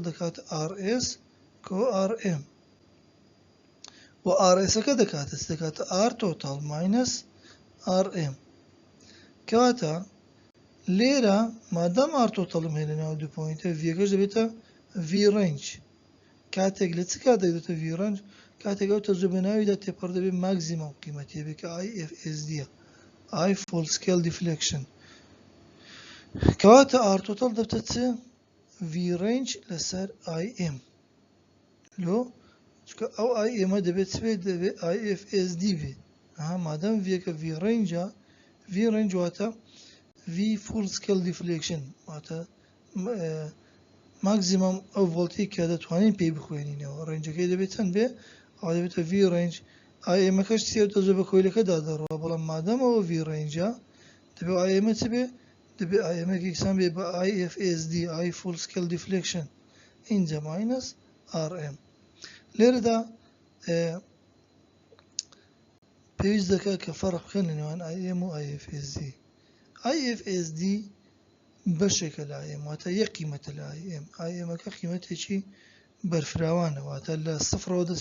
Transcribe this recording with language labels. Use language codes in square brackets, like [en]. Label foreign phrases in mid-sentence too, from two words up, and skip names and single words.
[ckb] دەکاتە RS کۆ RM و RSەکە دەکاتە [en] R total minus RM، [ckb] کەواتە لێرە مادام [en] R totalم [ckb] هەیە لە ناو دوو پوینتە ڤیەکەش دەبێتە [en] V range. [ckb] کاتێک لە چ کاتێک دێتە [en] V range؟ [ckb] کاتێک ئەو تەزوی بە ناویدا تێپەڕ دەبێت ماکزیمەم قیمەتی بێت کە IFSD-ە، [en] I full scale deflection، [ckb] کەواتە [en] R total [ckb] دەبێتە چ؟ [en] V range [ckb] لەسەر IM لۆ، چکە ئەو IMە دەبێت چ بێت؟ دەبێت IFSD بێت. مادام ڤیەکە [en] V rangeە، V range [ckb] واتە [en] V full scale deflection، [ckb] واتە ماکزیمەم ئەو ڤۆڵتی کە دەتوانین پێی بخوێنینەوە، ڕێنجەکەی دەبێت چەند بێ؟ ئەوە دەبێتە [en] V range. [ckb] IMەکەش چیە؟ تەزوی بە کۆیلەکە دادەڕەوە، بەڵام مادام ئەوە [en] V rangeە [ckb] دەبێت IMە چ بێ؟ دەبێت ئایەمێکێکسان بێ بە [en] IFSD I full scale deflection [ckb] اینجا [en] minus RM [ckb] لێرەدا پێویست دەکات کە فەرق بکەن لە نێوان IM و IFSD IFSD بەشێکە لە IM واتە یەک قیمەتە لە IMەکە قیمەتێکی بەرفراوانە واتە لە سفرەوە دەست